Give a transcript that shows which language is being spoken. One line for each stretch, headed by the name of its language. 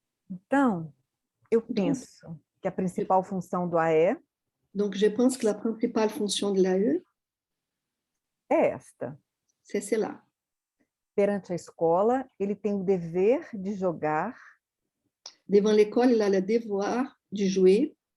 Portuguese: Então, eu penso que a principal função do AE
French: Donc, je pense que la principale fonction de l'AE,
Portuguese: é esta.
French: c'est cela.
Portuguese: Perante a escola, ele tem o dever de jogar
French: Devant l'école, il a le devoir de jouer,